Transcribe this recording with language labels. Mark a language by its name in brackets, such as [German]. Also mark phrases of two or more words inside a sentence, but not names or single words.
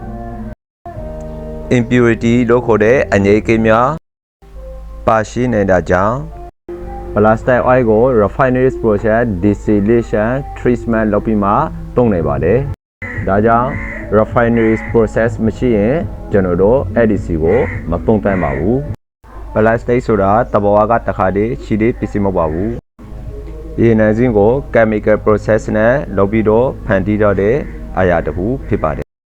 [Burmese] impurity လို့ခေါ်တဲ့အငြိကိများပါရှိနေတာကြောင့်ပလတ်စတစ် oil ကို [English] refinery process distillation treatment [Burmese] လုပ်ပြီးမှသုံးနေပါတယ်ဒါကြောင့် [English] refinery process [Burmese] မရှိရင်ကျွန်တော်တို့ ADC ကိုမသုံးသင့်ပါဘူးပလတ်စတစ်ဆိုတာတဘောကတစ်ခါတည်းရှိတဲ့ပစ္စည်းမဟုတ်ပါဘူးရေနံစင်းကို [English] chemical process [Burmese] နဲ့လုပ်ပြီးတော့ဖန်တီးတော့တဲ့အရာတစ်ခုဖြစ်ပါတယ်